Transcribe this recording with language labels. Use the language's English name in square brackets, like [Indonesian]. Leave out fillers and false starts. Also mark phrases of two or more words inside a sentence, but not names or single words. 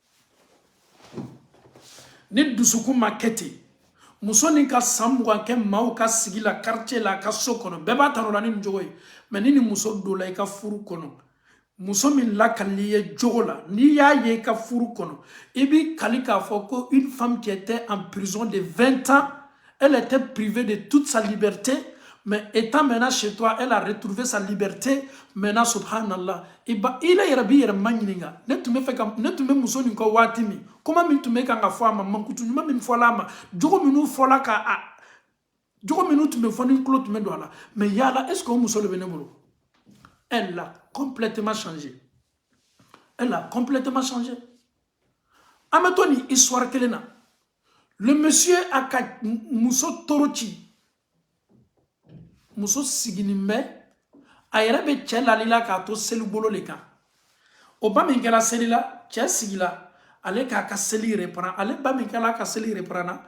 [Bambara] ni dusukun ma kɛ ten muso nin ka san 20 kɛ maaw ka sigi la quartier la a ka so kɔnɔ bɛɛ b'a ta la ni nin jogo ye mais ni nin muso donla i ka furu kɔnɔ muso min lakalili ye jogo la n'i y'a ye i ka furu kɔnɔ i bi kali k'a fɔ ko [French] une femme qui était en prison de 20 ans elle était privée de toute sa liberté mais étant maintenant chez toi elle a retrouvé sa liberté maintenant subhanallah il a [Bambara] yɛrɛ b'i yɛrɛ ma ɲininka ne tun bɛ muso nin kɔ waati min kuma min tun bɛ kan ka fɔ a ma mankutu ɲuman min fɔla a ma jogo minnu fɔla jogo minnu tun bɛ fɔ ni tulo tun bɛ don a la mais yala [French] est ce que [Bambara] o muso de bɛ ne bolo [French] elle a complètement changé elle a complètement changé [Bambara] an bɛ to nin histoire kelen na [French] le monsieur [Bambara] a ka muso toro ci muso siginin bɛ a yɛrɛ bɛ cɛ lalila k'a to seli bolo le kan o ba min kɛra seli la cɛ sigila ale k'a ka seli reprend ale ba min kɛra a ka seli reprend na